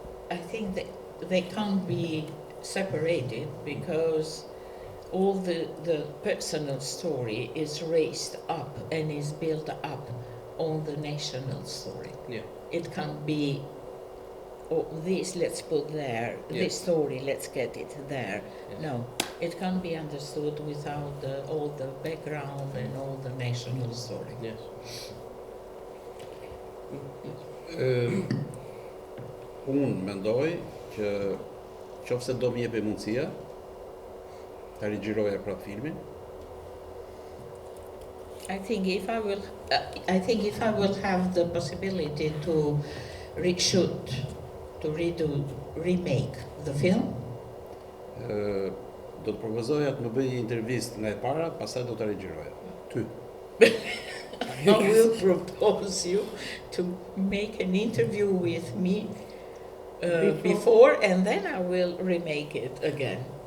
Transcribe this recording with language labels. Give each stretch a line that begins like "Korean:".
English: I think that they can't be separated because all the personal story is raised up and is built up on the national story. Yeah. It can't be, oh, this let's put there, Yeah. this story let's get it there. Yes. No, it can't be understood without all the background and all the national story. Yes.
Albanian: Unë mendoj që qofse do më jepë mundësia ta rigjiroja prap filmin,
English: I think if I will have the possibility to reshoot, to remake the film,
Albanian: do të propozoja të më bëj një intervistë nga e para, pastaj do ta rigjiroja. Ty.
English: I will propose you to make an interview with me before, and then I will remake it again.